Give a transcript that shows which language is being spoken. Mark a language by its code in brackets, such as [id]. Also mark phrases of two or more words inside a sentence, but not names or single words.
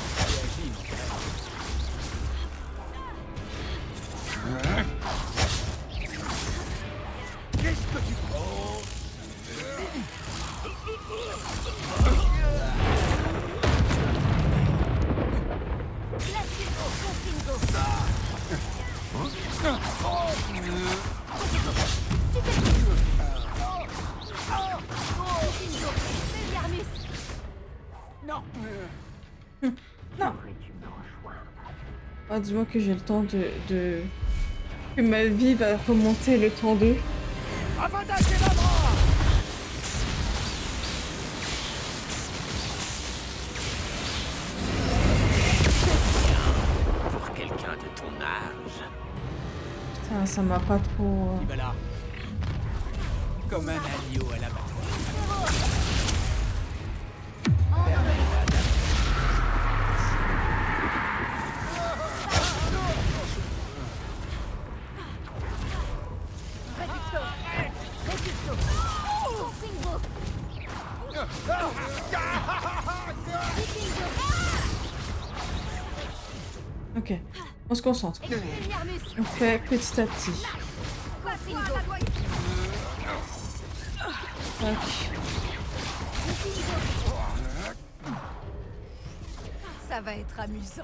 [fr] Qu'est-ce que tu penses? Classico. Confringo. Expelliarmus. Non. Non. Ah, dis-moi que j'ai le temps de... Que ma vie va remonter le temps 2. Avada Kedavra! Pour quelqu'un de ton âge. Putain, ça m'a pas trop... Il va là. Comme un agneau à l'abattoir. Repulso. Confringo. Vikingo. Ok, on se concentre. Expelliarmus. On fait petit à petit. Confringo. Tac. Ça va être amusant.